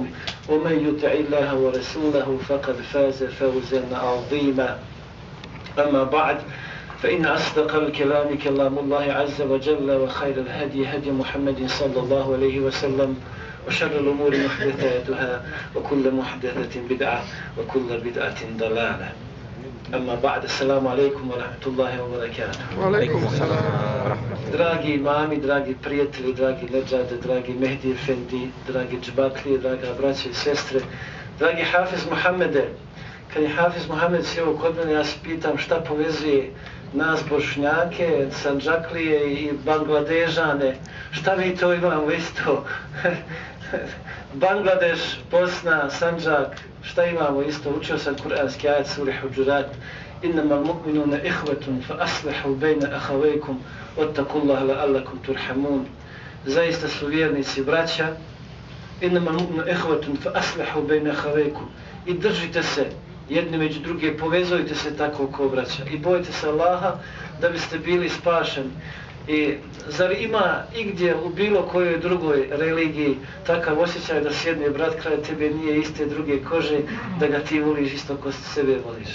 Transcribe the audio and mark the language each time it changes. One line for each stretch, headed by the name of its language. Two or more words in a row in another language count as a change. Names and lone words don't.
Arabic: ومن يطع الله ورسوله فقد فاز فوزا عظيما أما بعد فإن أصدق الكلام كلام الله عز وجل وخير الهدي هدي محمد صلى الله عليه وسلم وشر الأمور محدثاتها وكل محدثة بدعة وكل بدعة ضلالة أما بعد السلام عليكم ورحمة الله وبركاته. وعليكم السلام ورحمة الله.
Bosnian: Dragi imami, dragi prijatelji, dragi Nedžade, dragi Mehdi Efendi, dragi džbaklije, draga braće i sestre, dragi Hafiz Muhammede. Kad je Hafiz Muhammed sjeo kod mene, ja se pitam šta povezuje nas Bošnjake, Sandžaklije i Bangladežane. Šta mi to imamo isto? Bangladeš, Bosna, Sandžak, šta imamo isto? Učio sam kuranski ajet suri Huđurat.
Arabic: إنما المؤمنون إخوة فأصلحوا بين أخويكم واتقوا الله لعلكم ترحمون.
Bosnian: Zaista su vjernici braća.
Arabic: إنما المؤمنون إخوة فأصلحوا بين أخويكم.
Bosnian: I držite se jedni među druge, povezujte se tako kao braća. I bojite se Allaha da biste bili spašeni. I zar ima igdje u bilo kojoj drugoj religiji takav osjećaj da sjedne brat kraj tebe nije iste druge kože, da ga ti voliš isto ko sebe voliš?